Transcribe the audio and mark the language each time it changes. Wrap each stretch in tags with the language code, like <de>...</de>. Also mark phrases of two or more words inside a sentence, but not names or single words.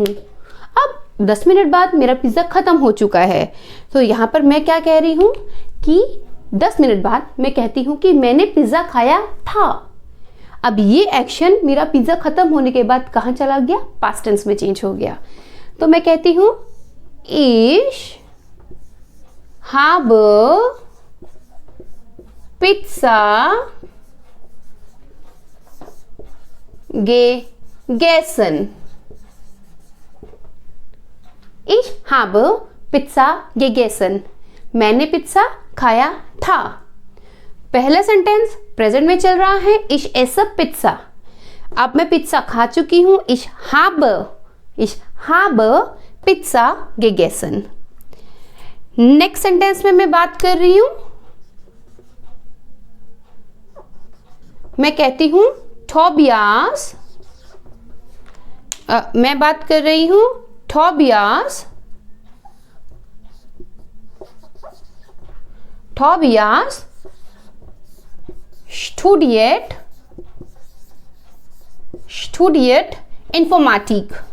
<hi>अब 10 मिनट बाद मेरा पिज़्ज़ा ख़त्म हो चुका है, तो यहाँ पर मैं क्या कह रही हूँ कि 10 मिनट बाद मैं कहती हूँ कि मैंने पिज़्ज़ा खाया था. अब ये एक्शन मेरा पिज़्ज़ा ख़त्म होने के बाद कहाँ चला गया,</hi> <en>past tense</en> <hi>में चेंज हो गया. तो मैं कहती हूँ</hi> <de>ich habe Pizza gegessen. Ich habe Pizza gegessen.</de> <hi>मैंने पिज्जा खाया था. पहला सेंटेंस प्रेजेंट में चल रहा है,</hi> <de>ich esse Pizza.</de> <hi>अब मैं पिज्जा खा चुकी हूँ,</hi> <de>ich habe Pizza gegessen.</de> <en>next sentence</en> <hi>में मैं बात कर रही हूँ, मैं कहती हूँ Tobias, मैं बात कर रही हूँ</hi> <de>Tobias studiert Informatik.</de>